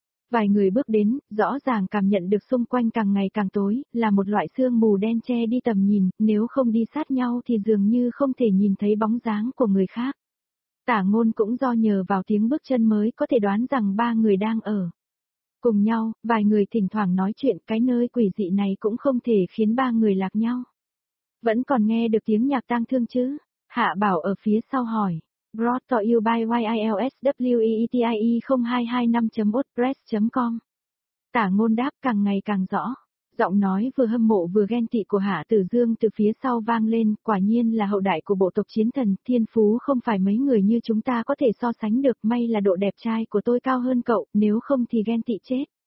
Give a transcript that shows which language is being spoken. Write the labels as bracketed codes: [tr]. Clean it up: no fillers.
[vi] Vài người bước đến, rõ ràng cảm nhận được xung quanh càng ngày càng tối, là một loại sương mù đen che đi tầm nhìn, nếu không đi sát nhau thì dường như không thể nhìn thấy bóng dáng của người khác. Tả Ngôn cũng do nhờ vào tiếng bước chân mới có thể đoán rằng ba người đang ở cùng nhau, vài người thỉnh thoảng nói chuyện, cái nơi quỷ dị này cũng không thể khiến ba người lạc nhau. Vẫn còn nghe được tiếng nhạc tang thương chứ? Hạ Bảo ở phía sau hỏi. [en] Brought to you by YILSWEETIE0225.wordpress.com. [vi] Tả Ngôn đáp càng ngày càng rõ. Giọng nói vừa hâm mộ vừa ghen tị của Hạ Tử Dương từ phía sau vang lên, quả nhiên là hậu đại của bộ tộc chiến thần, thiên phú không phải mấy người như chúng ta có thể so sánh được, may là độ đẹp trai của tôi cao hơn cậu, nếu không thì ghen tị chết.